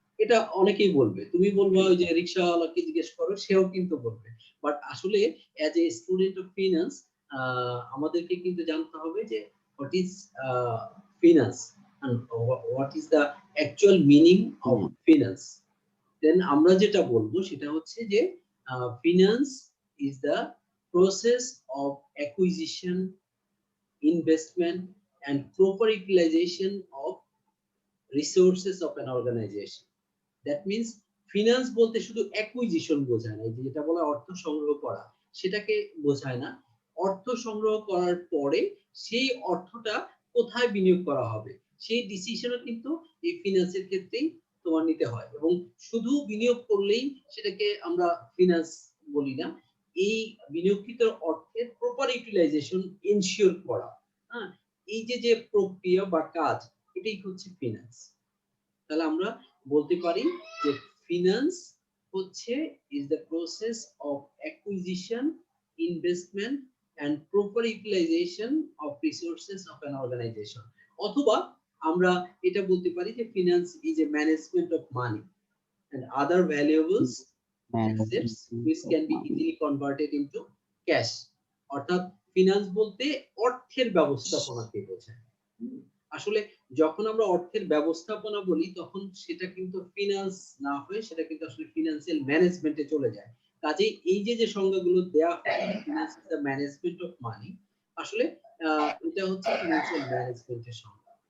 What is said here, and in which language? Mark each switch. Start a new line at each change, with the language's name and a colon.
Bangla: এটা অনেকেই বলবে। তুমি বলবে ওই যে রিকশাওয়ালাকে জিজ্ঞেস করো, সেও কিন্তু বলবে।
English: but আসলে as a student of finance
Bangla: আমাদেরকে কিন্তু জানতে হবে যে
English: What is finance and what is the actual meaning of finance. Then
Bangla: আমরা যেটা বলবো সেটা হচ্ছে যে
English: finance is the process of acquisition, investment and proper utilization of resources of an organization. That means
Bangla: finance বলতে শুধু acquisition বোঝায় না, যেটা বলা অর্থ সংগ্রহ করা, সেটাকে বোঝায় না। অর্থ সংগ্রহ করার পরে সেই অর্থটা কোথায় বিনিয়োগ করা হবে সেই ডিসিশনও কিন্তু এই ফিনান্সের ক্ষেত্রেই তোমার নিতে হয়। এবং শুধু বিনিয়োগ করলেই সেটাকে আমরা ফিনান্স বলি না। এই বিনিয়োগকৃত অর্থের প্রপার ইউটিলাইজেশন এনশিওর করা, হ্যাঁ, এই যে প্রক্রিয়া বা কাজ, এটাই হচ্ছে ফিনান্স। তাহলে আমরা বলতে পারি যে ফিনান্স হচ্ছে
English: is the process of acquisition, investment and proper utilization of resources of an organization.
Bangla: অথবা আমরা এটা বলতে পারি যে finance
English: is a management of money and other valuables assets which can be easily converted into cash.
Bangla: অর্থাৎ finance বলতে অর্থের ব্যবস্থাপনাকে বোঝায়। আসলে যখন আমরা অর্থের ব্যবস্থাপনা বলি তখন সেটা কিন্তু ফিনান্স না হয়ে সেটা কিন্তু আসলে ফিনান্সিয়াল ম্যানেজমেন্টে চলে যায়। কাজে এই যে সংজ্ঞাগুলো দেয়া হয়,
English: finance is the management of money,
Bangla: আসলে এটা হচ্ছে ফিনান্সিয়াল ম্যানেজমেন্টের সংজ্ঞা।